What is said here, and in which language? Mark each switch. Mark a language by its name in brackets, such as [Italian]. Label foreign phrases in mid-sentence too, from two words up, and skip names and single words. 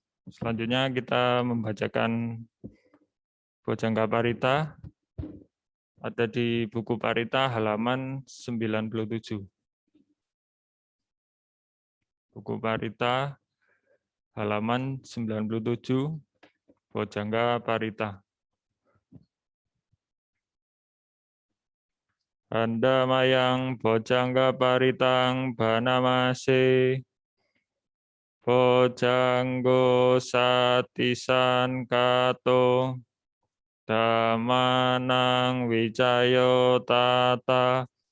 [Indonesian] Selanjutnya kita membacakan Bojjhanga Parita. Ada di buku Parita halaman 97. Buku Parita halaman 97, Bojjhanga Parita. [Pali] Andamayang Bojjhanga Paritang Banamase Bojjanggo Satisan Kato Dhamanang Wijayo Tata